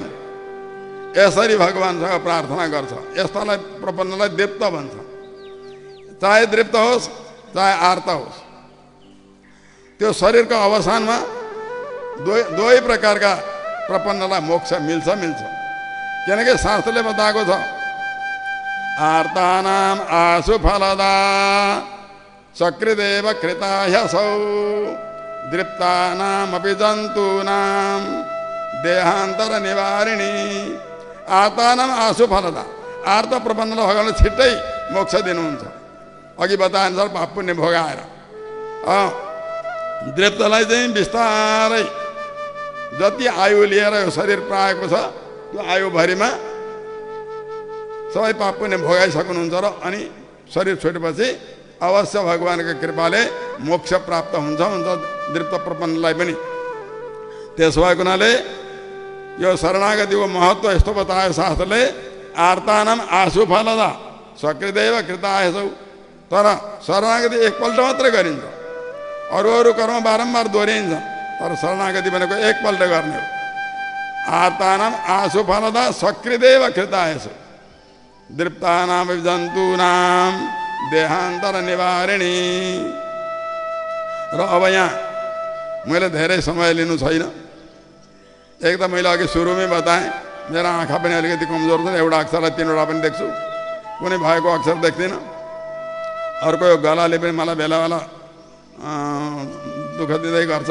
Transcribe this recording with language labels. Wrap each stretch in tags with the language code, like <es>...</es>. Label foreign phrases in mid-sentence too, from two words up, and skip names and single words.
<ne>यसरी भगवानसँग प्रार्थना गर्छ। यस्तालाई प्रपन्नलाई दृप्त भन्छ। चाहे दृप्त होस् चाहे आर्त होस्, त्यो शरीरको अवसानमा दुवै प्रकारका प्रपन्नलाई मोक्ष मिल्छ मिल्छ। किनकि शास्त्रले बताएको छ</ne> <sa>आर्तानाम आशु फलदा सकृदेव कृता ह्यसौ दृप्तानाम अपि जन्तूनाम देहान्तर निवारिणी। आर्तानाम आशु फलदा,</sa> <ne>आर्त प्रपन्नलाई भगवानले छिट्टै मोक्ष दिनुहुन्छ अघि बताएअनुसार पाप पुण्य भोगाएर। दृप्तलाई चाहिँ बिस्तारै जति आयु लिएर यो शरीर पाएको छ त्यो आयुभरिमा सबै पाप पुण्य भोगाइसक्नुहुन्छ र अनि शरीर छोडेपछि अवश्य भगवानको कृपाले मोक्ष प्राप्त हुन्छ दृप्त प्रपन्नलाई पनि। त्यसो भएको हुनाले यो शरणागतिको महत्त्व यस्तो बतायो शास्त्रले</ne> <sa>आर्तानाम आशु फलदा सकृदेव कृतायसौ।</sa> <ne>तर शरणागति एकपल्ट मात्रै गरिन्छ, अरू कर्म बारम्बार दोहोऱ्याइन्छ, तर शरणागति भनेको एकपल्ट गर्ने हो।</ne> <sa>आर्तानाम आशु फलदा सकृदेव कृतायसौ दृप्तानाम जन्तूनाम देहान्तर निवारिणी।</sa> <ne>र अब यहाँ मैले धेरै समय लिनु छैन। एक त मैले अघि सुरुमै बताएँ मेरो आँखा पनि अलिकति कमजोर छ, एउटा अक्षरलाई तीनवटा पनि देख्छु, कुनै भएको अक्षर देख्दिनँ। अर्को यो गलाले पनि मलाई बेला बेला दुःख दिँदै गर्छ।</ne>